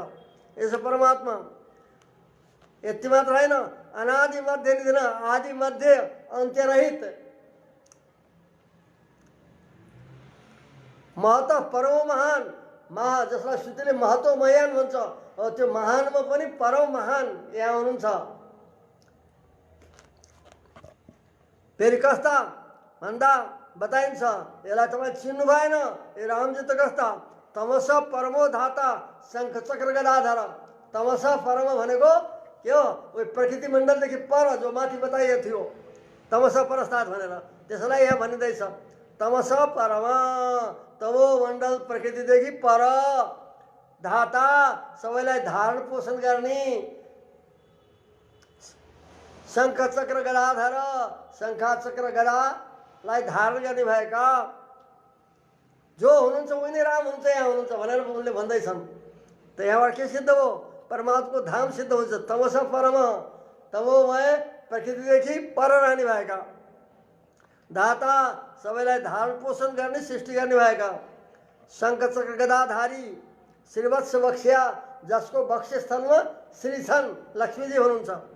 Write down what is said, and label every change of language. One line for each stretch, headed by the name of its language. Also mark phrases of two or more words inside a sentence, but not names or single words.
Nepali: यसो परमात्मा यति मात्र होइन,
Sanskrit: अनादि मध्य निधन
Nepali: आदि मध्य अन्त्यरहित महत परम महान जसलाई श्रुतिले महत्व महान भन्छ, त्यो महानमा पनि परम महान यहाँ हुनुहुन्छ। फेरि कस्ता भन्दा बताइन्छ, यसलाई तपाईँ चिन्नु भएन, ए रामजी त कस्ता
Sanskrit: तमस परमो धाता शङ्खचक्र गदाधर। तमस परम
Nepali: भनेको के हो? उही प्रकृति मण्डलदेखि पर जो माथि बताइएको थियो
Sanskrit: तमस परस्तात्
Nepali: भनेर, त्यसलाई यहाँ भनिँदैछ
Sanskrit: तमस परम,
Nepali: तमो मण्डल प्रकृतिदेखि पर, धाता सबैलाई धारण पोषण गर्ने, शङ्खचक्र गदाधर शङ्खचक्र गदालाई धारण गर्ने भएका जो हुनुहुन्छ उही नै राम हुन्छ यहाँ हुनुहुन्छ भनेर उनले भन्दैछन्। त यहाँबाट के सिद्ध हो? परमात्माको धाम सिद्ध हुन्छ।
Sanskrit: तमस परम,
Nepali: तमोमय प्रकृतिदेखि पर रहने भएका, धाता सबैलाई धारण पोषण गर्ने सृष्टि गर्ने भएका, शङ्खचक्र गदाधारी
Sanskrit: श्रीवत्स बक्स्या
Nepali: जसको बक्षस्थलमा श्री छन्, लक्ष्मीजी हुनुहुन्छ।